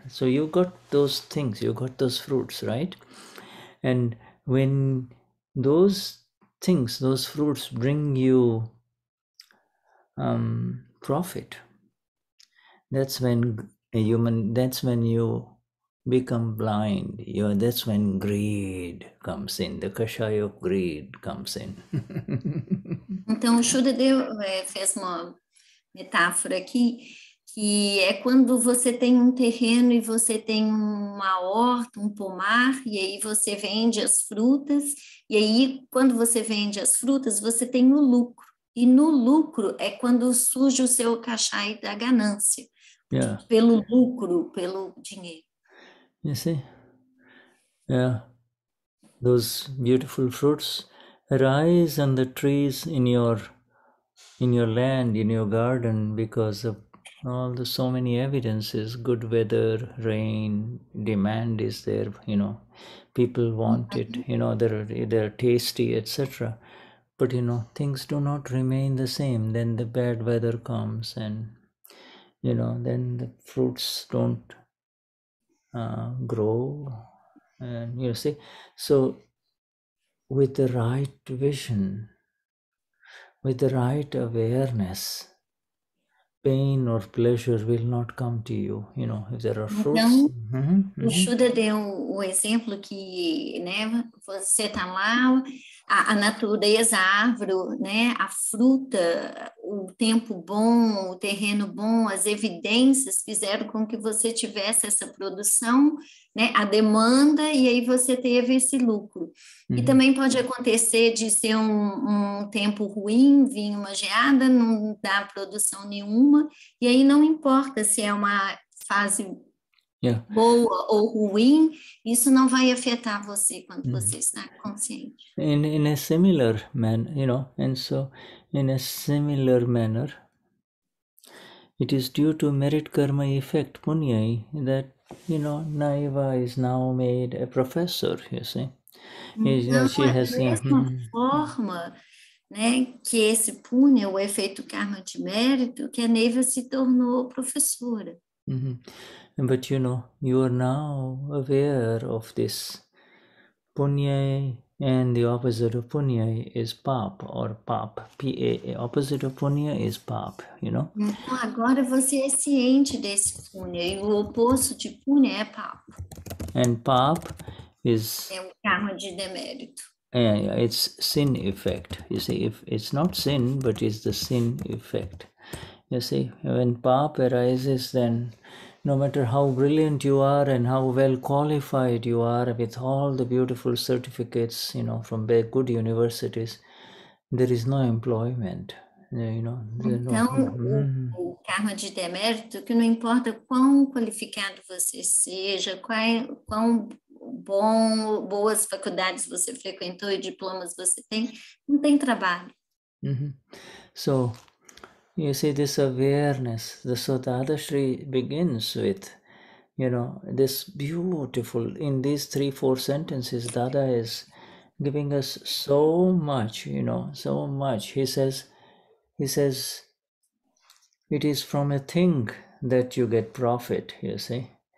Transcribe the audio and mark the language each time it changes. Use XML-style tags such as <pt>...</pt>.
<en>So you got those things, you got those fruits, right? And when those things, those fruits bring you profit, that's when you become blind. That's when greed comes in. The kashaya of greed comes in.</en> <pt>Então, o Shuddha fez uma metáfora aqui, que é quando você tem um terreno e você tem uma horta, um pomar, e aí você vende as frutas, e aí quando você vende as frutas, você tem o lucro. E no lucro é quando surge o seu kashaya da ganância.</pt> <en>Yeah.</en> <pt>Pelo lucro, pelo dinheiro.</pt> <en>You see? Yeah. Those beautiful fruits rise on the trees in your land, in your garden, because of so many evidences. Good weather, rain, demand is there, people want it, they're tasty, etc. But things do not remain the same. Then the bad weather comes, and then the fruits don't grow. And you see, so with the right vision, with the right awareness, pain or pleasure will not come to you. If there are fruits.</en> <pt>Então, o Shuddha deu o exemplo que, né, você está lá, a natureza, a árvore, né, a fruta, o tempo bom, o terreno bom, as evidências fizeram com que você tivesse essa produção, né, a demanda, e aí você teve esse lucro. E também pode acontecer de ser um tempo ruim, vir uma geada, não dá produção nenhuma, e aí não importa se é uma fase boa ou ruim, isso não vai afetar você quando você está consciente.</pt> <en>In a similar manner, and so in a similar manner, it is due to merit karma effect, Punyai, that, Naiva is now made a professor, you see.</en> <pt>Então,</pt> <en>She has,</en> <pt>da mesma forma, né, que esse Punya, o efeito karma de mérito, que a Neiva se tornou professora.</pt> <en>But you are now aware of this Punyai, and the opposite of Punyai is Pap, or Pap. P-A-A. Opposite of Punya is Pap,</en> <pt>Então, agora você é ciente desse Punya, e o oposto de Punya é Pap.</pt> <en>And Pap is...</en> <pt>é o karma de demérito.</pt> <en>It's sin effect. You see, if it's not sin, but it's the sin effect. You see, when Pap arises, then no matter how brilliant you are and how well qualified you are with all the beautiful certificates, from good universities, there is no employment.</en> <pt>Então, o karma de demérito, que não importa quão qualificado você seja, quão boas faculdades você frequentou e diplomas você tem, não tem trabalho.</pt> <en>So, you see, this awareness, the Shuddha Dadashri begins with, this beautiful, in these 3-4 sentences, Dada is giving us so much, so much. He says, it is from a thing that you get profit, you see.</en>